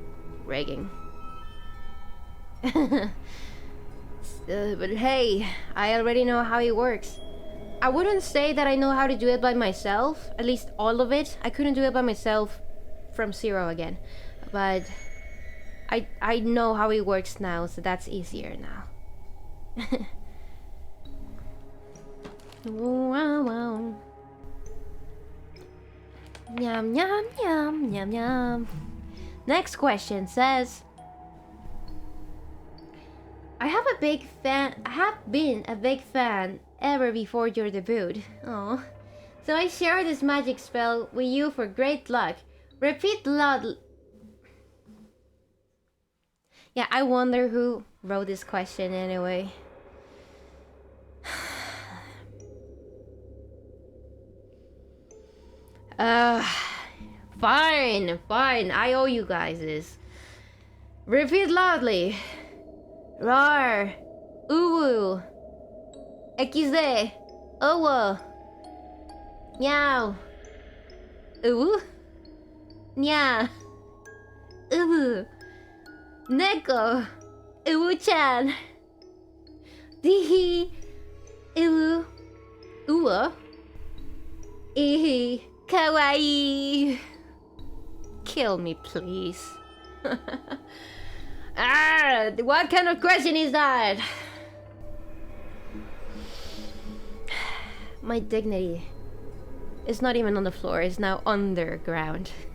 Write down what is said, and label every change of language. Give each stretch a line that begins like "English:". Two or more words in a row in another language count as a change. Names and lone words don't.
English: But hey, I already know how it works. I wouldn't say that I know how to do it by myself, at least all of it. I couldn't do it by myself from zero again. But I know how it works now, so that's easier now. Wow, wow. Yum, yum, yum, yum, yum. Next question says, I have been a big fan ever before your debut. Oh, so I share this magic spell with you for great luck. Repeat loud. Yeah, I wonder who wrote this question anyway. Fine. I owe you guys this. Repeat loudly. Rar. Uwu. XD. Owo. Meow. Uwu. Nya. Uwu. Neko. Uwu-chan. Dihi. Uwu. Uwo. Ihi. Kawaii. Kill me, please. What kind of question is that? My dignity is not even on the floor, it's now underground.